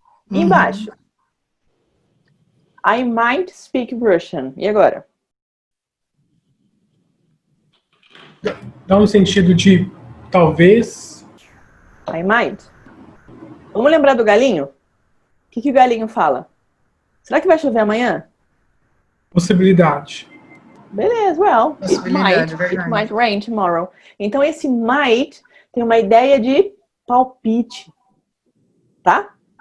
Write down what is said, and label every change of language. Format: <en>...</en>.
<pt>E embaixo.</pt> <en>I might speak Russian.</en> <pt>E agora? Dá no sentido de talvez.</pt> <en>I might.</en> <pt>Vamos lembrar do galinho? O que o galinho fala? Será que vai chover amanhã? Possibilidade. Beleza,</pt> <en>well, it might rain tomorrow.</en> <pt>Então esse might tem uma ideia de palpite, tá?</pt>